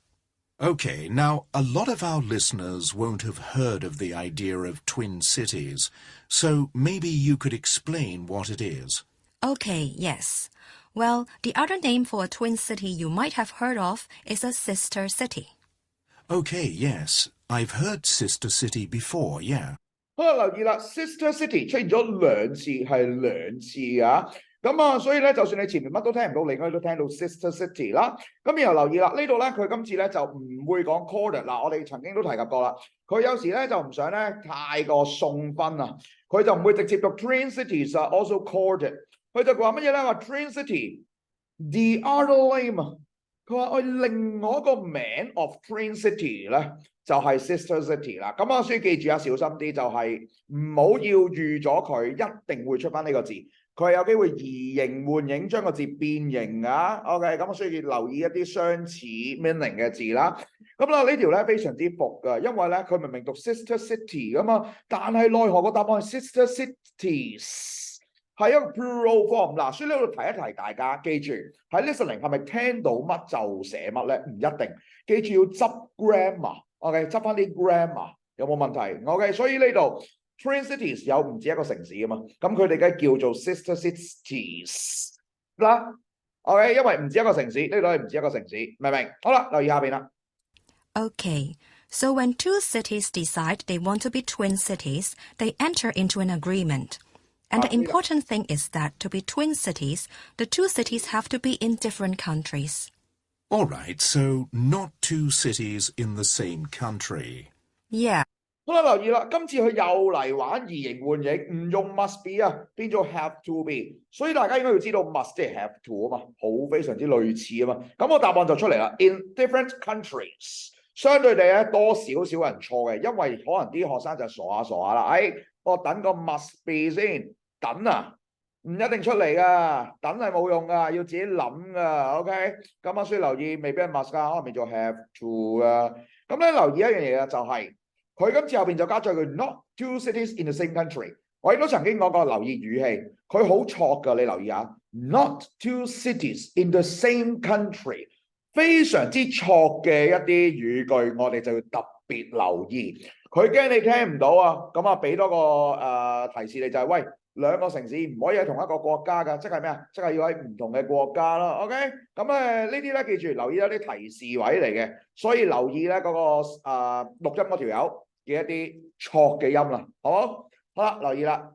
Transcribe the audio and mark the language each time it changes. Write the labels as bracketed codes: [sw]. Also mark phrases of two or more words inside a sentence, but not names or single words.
[en] Okay, now, a lot of our listeners won't have heard of the idea of twin cities, so maybe you could explain what it is. Okay, yes. Well, the other name for a twin city you might have heard of is a sister city. Okay, yes. I've heard sister city before, yeah. [yue] 好啦，留意啦 ， [en] sister city [yue] 出現咗2次，係2次啊。咁啊，所以咧，就算你前面乜都聽唔到，你應該都聽到 [en] sister city [yue] 啦。咁然後留意啦，呢度咧佢今次咧就唔會講 corded 嗱，我哋曾經都提及過啦。佢有時咧就唔想咧太過送分啊，佢就唔會直接讀 [en] twin cities [yue] 啊 ， [en] also corded。 [yue] 佢就話乜嘢咧？話 [en] twin city，the other name [yue] 啊。佢話另外一個名 [en] of twin city [yue] 咧就係 [en] sister city [yue] 啦。咁啊，所以記住啊，小心啲就係唔好要預咗佢一定會出翻呢個字。佢係有機會移形換影，將個字變形啊。OK， 咁所以要留意一啲相似 meaning 嘅字啦。咁啦，呢條咧非常之伏㗎，因為咧佢明明讀 [en] sister city [yue] 㗎嘛，但係奈何個答案係 [en] sister cities。 [yue] 係一個 [en] plural form [yue] 嗱，所以呢度提一提大家，記住喺 listening 係咪聽到乜就寫乜咧？唔一定，記住要執 grammar，OK， 執翻啲 grammar 有冇問題 ？OK， 所以呢度 [en] twin cities [yue] 有唔止一個城市啊嘛，咁佢哋梗係叫做 [en] sister cities [yue] 啦。OK， 因為唔止一個城市，呢度係唔止一個城市，明唔明？好啦，留意下邊啦。 [en] Okay, so when two cities decide they want to be twin cities, they enter into an agreement. And the important thing is that to be twin cities, the two cities have to be in different countries. All right, so not two cities in the same country. Yeah. [yue] 好啦，留意啦，今次佢又嚟玩移形換影，唔用 [en] must be [yue] 啊，變咗 [en] have to be。 [yue] 所以大家應該要知道 must 即係 [en] have to [yue] 啊嘛，好非常之類似啊嘛。咁個答案就出嚟啦 ， [en] in different countries。 [yue] 相對地咧，多少少人錯嘅，因為可能啲學生就傻下啦。我等個 [en] must be [yue] 先。等啊，唔一定出嚟噶，等係冇用噶，要自己諗噶 ，OK？咁啊，所以留意未必係 must 噶，可能變做 [en] have to [yue] 啊。咁咧留意一樣嘢啊，就係佢今次後邊就加咗句 [en] not two cities in the same country。 [yue] 我亦都曾經講過，留意語氣，佢好錯噶，你留意下 ， [en] not two cities in the same country， [yue] 非常之錯嘅一啲語句，我哋就要特別留意。佢驚你聽唔到啊，咁啊俾多個提示你就係喂。兩個城市唔可以喺同一個國家㗎，即係咩啊？即係要喺唔同嘅國家咯。OK， 咁呢啲咧記住留意一啲提示位嚟嘅，所以留意咧嗰個錄音嗰條友嘅一啲錯嘅音啦，好冇？好啦，留意啦。